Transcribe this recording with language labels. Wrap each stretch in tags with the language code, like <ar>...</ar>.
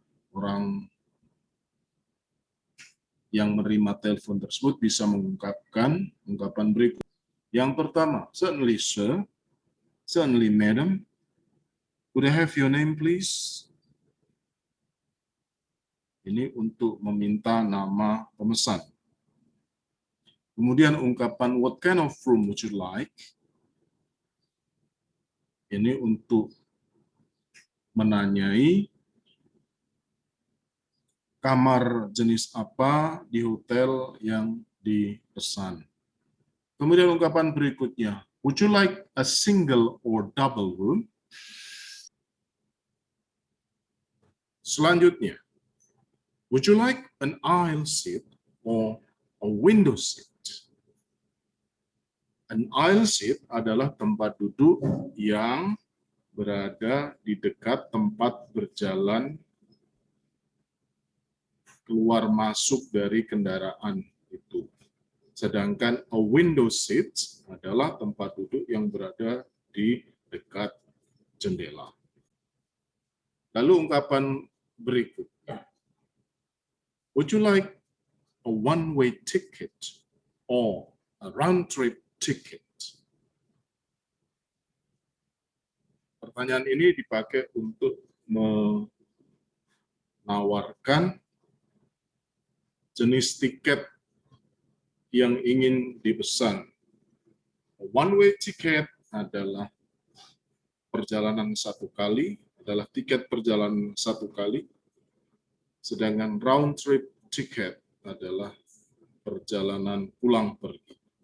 <id>Orang yang menerima telepon tersebut bisa mengungkapkan ungkapan berikut. Yang pertama,</id> <en>certainly sir, certainly madam, could I have your name please?</en> <id>Ini untuk meminta nama pemesan. Kemudian ungkapan</id> <en>what kind of room would you like?</en> <id>Ini untuk menanyai kamar jenis apa di hotel yang dipesan. Kemudian ungkapan berikutnya,</id> <en>would you like a single or double room?</en> <id>Selanjutnya,</id> <en>would you like an aisle seat or a window seat? An aisle seat</en> <id>adalah tempat duduk yang berada di dekat tempat berjalan keluar masuk dari kendaraan itu. Sedangkan</id> <en>a window seat</en> <id>adalah tempat duduk yang berada di dekat jendela. Lalu ungkapan berikutnya.</id> <en>Would you like a one-way ticket or a round-trip ticket?</en> <id>Pertanyaan ini dipakai untuk menawarkan jenis tiket yang ingin dipesan.</id> <en>One-way ticket</en> <id>adalah perjalanan satu kali, adalah tiket perjalanan satu kali, sedangkan</id> <en>round-trip ticket</en> <id>adalah perjalanan pulang pergi.</id>